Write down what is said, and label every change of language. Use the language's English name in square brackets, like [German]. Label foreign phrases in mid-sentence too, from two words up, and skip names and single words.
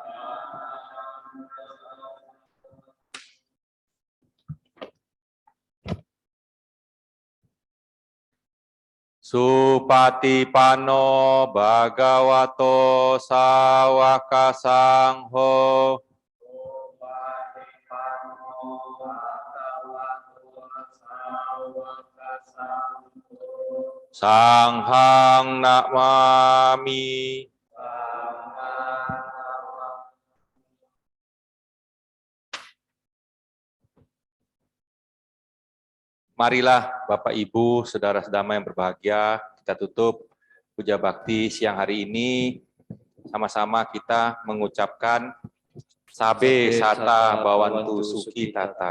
[Pali] Supatipano Bhagavato Sawaka Sangho. Sanghang namami. [Indonesian] Marilah Bapak Ibu, saudara-saudara yang berbahagia, kita tutup Puja Bakti siang hari ini. Sama-sama kita mengucapkan [Pali] Sabe Sata Bawantu Suki Tata.